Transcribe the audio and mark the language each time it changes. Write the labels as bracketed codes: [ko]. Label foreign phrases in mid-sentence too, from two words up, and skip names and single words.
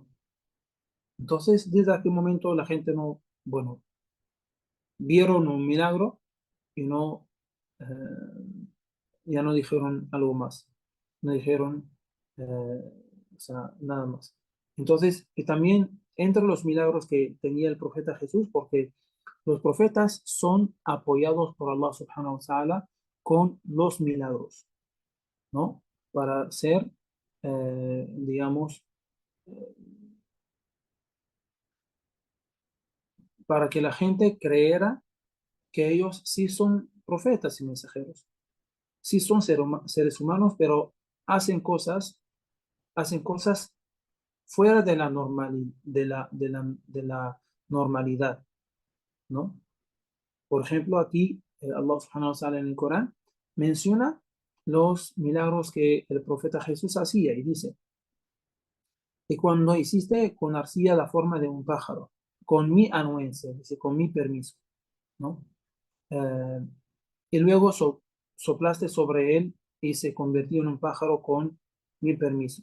[es] Entonces, desde aquel momento la gente no, bueno, vieron un milagro y no, eh, ya no dijeron algo más, no dijeron, o sea, nada más. Entonces, y también entre los milagros que tenía el profeta Jesús, porque los profetas son apoyados por [ar] الله سبحانه وتعالى [es] con los milagros, ¿no? Para ser, digamos, eh, para que la gente creyera que ellos sí son profetas y mensajeros, sí son seres humanos, pero hacen cosas fuera de la de la normalidad, ¿no? Por ejemplo, aquí [ar] الله سبحانه وتعالى [es] en el Corán menciona los milagros que el profeta Jesús hacía y dice, y cuando hiciste con arcilla la forma de un pájaro, con mi anuencia, dice, con mi permiso, ¿no? Eh, y luego soplaste sobre él y se convirtió en un pájaro con mi permiso.